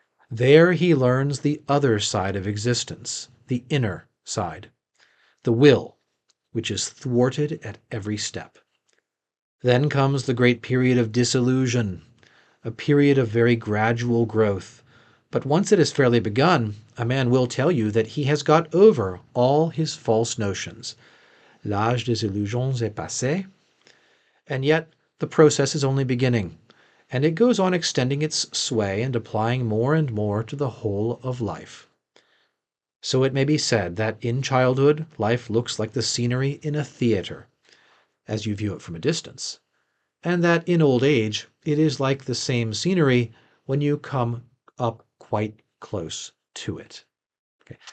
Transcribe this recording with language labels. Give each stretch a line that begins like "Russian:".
English: There he learns the other side of existence, the inner side, the will, which is thwarted at every step. Then comes the great period of disillusion, a period of very gradual growth. But once it has fairly begun, a man will tell you that he has got over all his false notions.
French: L'âge des illusions est passé.
English: And yet the process is only beginning, and it goes on extending its sway and applying more and more to the whole of life. So it may be said that in childhood, life looks like the scenery in a theater, as you view it from a distance, and that in old age, it is like the same scenery when you come up quite close to it. Okay.